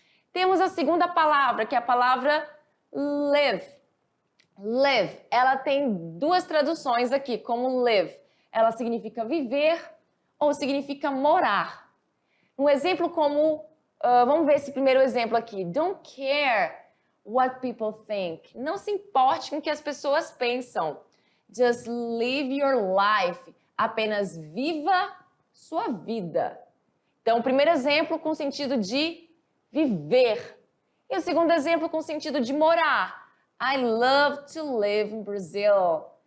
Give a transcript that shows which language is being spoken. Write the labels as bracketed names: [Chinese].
[Portuguese] Temos a segunda palavra, que é a palavra live. Live. Ela tem 2 traduções aqui, como live. Ela significa viver ou significa morar. Um exemplo como, vamos ver esse primeiro exemplo aqui. [English] Don't care what people think. [Portuguese] Não se importe com o que as pessoas pensam. [English] Just live your life. [Portuguese] Apenas viva sua vida. Então, o primeiro exemplo com sentido de viver. E o segundo exemplo com sentido de morar. [English] I love to live in Brazil.